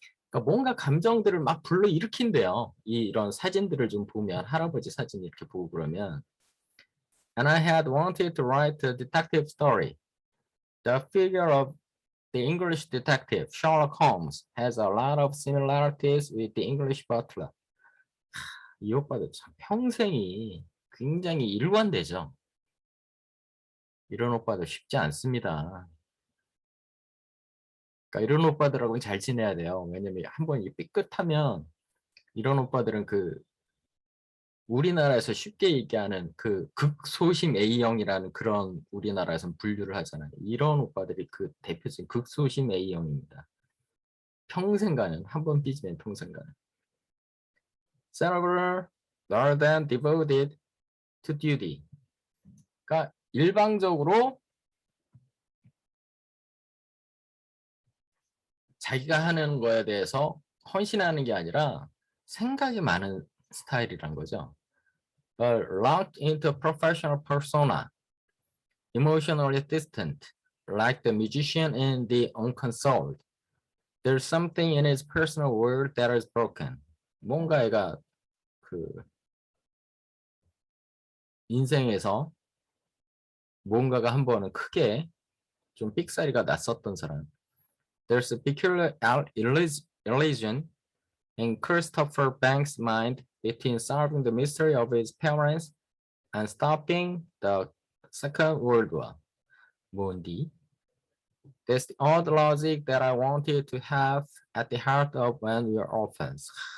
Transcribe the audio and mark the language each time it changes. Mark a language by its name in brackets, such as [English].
[Korean] 그러니까 뭔가 감정들을 막 불러일으킨대요. 이런 사진들을 좀 보면 할아버지 사진 이렇게 보고 그러면 [English] And I had wanted to write a detective story. The figure of the English detective Sherlock Holmes has a lot of similarities with the English butler. [Korean] 이 오빠도 참 평생이 굉장히 일관되죠. 이런 오빠도 쉽지 않습니다. 그러니까 이런 오빠들하고는 잘 지내야 돼요. 왜냐면 한번 이 삐끗하면 이런 오빠들은 그 우리나라에서 쉽게 얘기하는 그 극소심 A형이라는 그런 우리나라에서는 분류를 하잖아요. 이런 오빠들이 그 대표적인 극소심 A형입니다. 평생 가는, 한 번 삐지면 평생 가는. [English] Cerebral, rather than devoted to duty. [Korean] 그러니까 일방적으로 자기가 하는 거에 대해서 헌신하는 게 아니라 생각이 많은 스타일이란 거죠. [English] Locked into professional persona, emotionally distant, like the musician in the unconsoled. There's something in his personal world that is broken. [Korean] 뭔가 얘가 그 인생에서 뭔가가 한 번은 크게 좀 삑사리가 났었던 사람. [English] There's a peculiar illusion in Christopher Banks' mind between solving the mystery of his parents and stopping the Second World War. [Korean] 뭔디? [English] That's the odd logic that I wanted to have at the heart of when we are orphans.